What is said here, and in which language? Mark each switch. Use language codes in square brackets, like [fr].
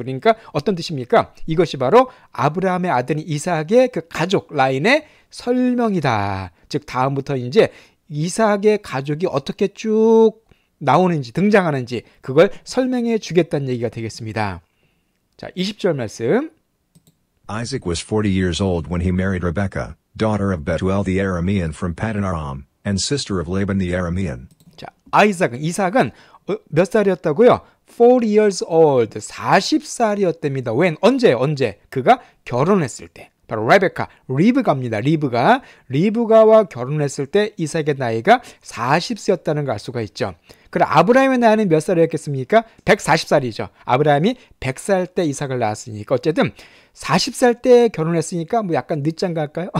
[ko] 그러니까 어떤 뜻입니까? 이것이 바로 아브라함의 아들인 이삭의 그 가족 라인의 설명이다. 즉 다음부터 이제 이삭의 가족이 어떻게 쭉 나오는지, 등장하는지 그걸 설명해 주겠다는 얘기가 되겠습니다. 자, 20절 말씀. [en] Isaac was 40 years old when he married Rebekah, daughter of Bethuel the Aramean from Paddan Aram, and sister of Laban the Aramean. [ko] 자, 이삭은 몇 살이었다고요? [en] 40 years old, [ko] 40살이었답니다. when? 언제? 그가 결혼했을 때. 바로 리브가입니다. 리브가와 결혼했을 때 이삭의 나이가 40세였다는 걸 알 수가 있죠. 그럼 아브라함의 나이는 몇 살이었겠습니까? 140살이죠. 아브라함이 100살 때 이삭을 낳았으니까 어쨌든 40살 때 결혼했으니까 뭐 약간 늦장가 할까요?